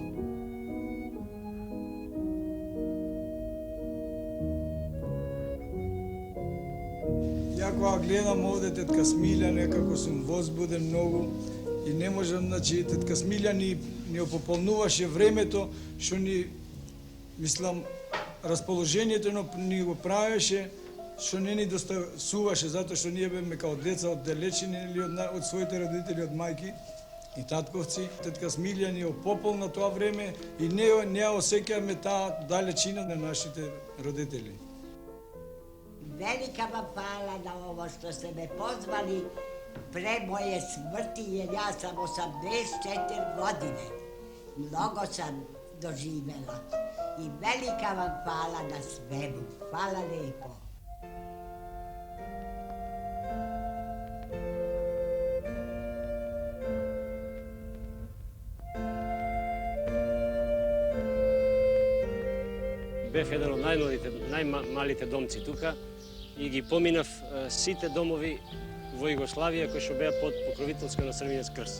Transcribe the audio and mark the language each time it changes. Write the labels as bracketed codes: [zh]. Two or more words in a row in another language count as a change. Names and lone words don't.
[mk] Ја кога гледам овде тетка Смилја, некако сум возбуден многу, и не можам, значи, тетка Смилја ни опополнуваше времето, што ни, мислам, расположението ни го правеше, што не ни достасуваше, затоа што ние беме као деца оддалечени или од своите родители, од мајки и татковци. Тетка Смилја ни опополна тоа време и не осеќаме таа далечина на нашите родители. [sr] Велика вам фала на ово што се ме позвали пре моje смрти, jer ja sam 84 godine. Mnogo sam doživela. I velika vam hvala na svemu. Hvala lepo. [mk] Бев еден од најмалите домци тука и ги поминав сите домови во Југославија кои што беа под покровителство на Црвениот крст.